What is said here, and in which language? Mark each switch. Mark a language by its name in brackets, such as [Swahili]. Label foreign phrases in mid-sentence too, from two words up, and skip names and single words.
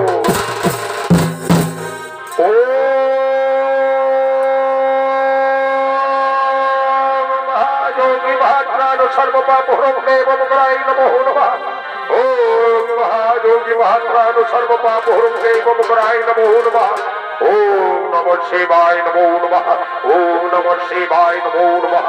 [Sanskrit] ओ महायोगी महात्राण सर्वपाप हरणे ममकराय नमः नमः। ओम महायोगी महात्राण सर्वपाप हरणे ममकराय नमः नमः। ओम नमः शिवाय नमो नमः। ओम नमः शिवाय नमो नमः।